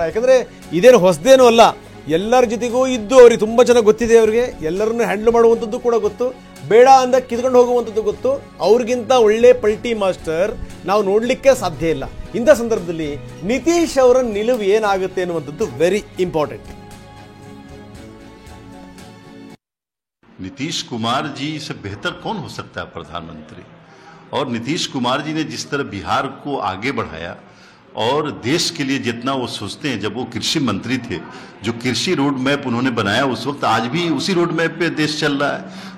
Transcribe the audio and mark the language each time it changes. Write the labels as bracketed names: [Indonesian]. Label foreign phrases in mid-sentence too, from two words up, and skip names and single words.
[Kannada] ಯಾಕಂದ್ರೆ ಇದೇನು ಹೊಸದೇನೂ ಅಲ್ಲ, ಎಲ್ಲರ ಜೊತೆಗೂ ಇದ್ದು ಅವ್ರಿಗೆ ತುಂಬ ಚೆನ್ನಾಗಿ ಗೊತ್ತಿದೆ. ಅವರಿಗೆ ಎಲ್ಲರನ್ನು ಹ್ಯಾಂಡಲ್ ಮಾಡುವಂಥದ್ದು ಕೂಡ ಗೊತ್ತು, ಬೇಡ ಅಂದ ಕಿತ್ಕೊಂಡು ಹೋಗುವಂಥದ್ದು ಗೊತ್ತು. ಅವ್ರಿಗಿಂತ ಒಳ್ಳೆ ಪಲ್ಟಿ ಮಾಸ್ಟರ್ ನಾವು ನೋಡಲಿಕ್ಕೆ ಸಾಧ್ಯ ಇಲ್ಲ. ಇಂಥ ಸಂದರ್ಭದಲ್ಲಿ ನಿತೀಶ್ ಅವರ ನಿಲುವು ಏನಾಗುತ್ತೆ ಅನ್ನುವಂಥದ್ದು [English] very important. [Hindi] नीतीश कुमार जी से बेहतर कौन हो सकता है प्रधानमंत्री? और नीतीश कुमार जी ने जिस तरह बिहार को आगे बढ़ाया और देश के लिए जितना वो सोचते हैं। जब वो कृषि मंत्री थे, जो कृषि [English] road map [Hindi] उन्होंने बनाया उस वक्त, आज भी उसी [English] road map [Hindi] पे देश चल रहा है।